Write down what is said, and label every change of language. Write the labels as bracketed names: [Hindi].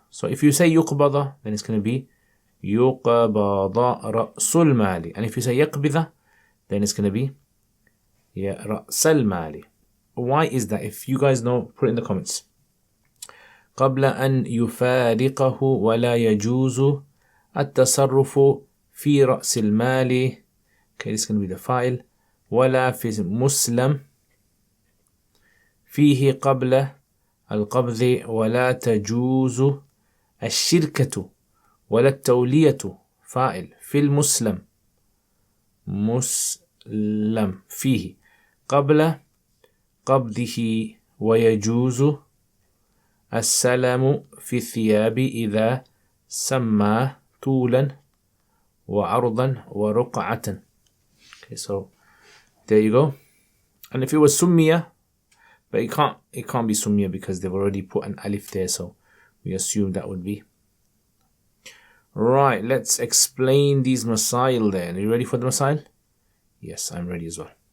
[English] So if you say يقبض, then it's going to be [Arabic] يقبض رأس المال. [English] And if you say يقبض, then it's going to be رأس المال. Why is that? If you guys know, put it in the comments. [Arabic] قبل أن يفارقه ولا يجوز التصرف في رأس المال. [English] Okay, this is going to be the file. [Arabic] ولا في مسلم فيه قبل القبض ولا تجوز الشركة ولا التولية. فاعل في المسلم مسلم فيه قبل قبضه ويجوز السلام في الثياب إذا سمى طولا وعرضا ورقعة. [English] Okay, so there you go. And if it was summiya, but it can't be summiya because they've already put an alif there, so we assume that would be. Right, let's explain these masail then. Are you ready for the masail? Yes, I'm ready as well.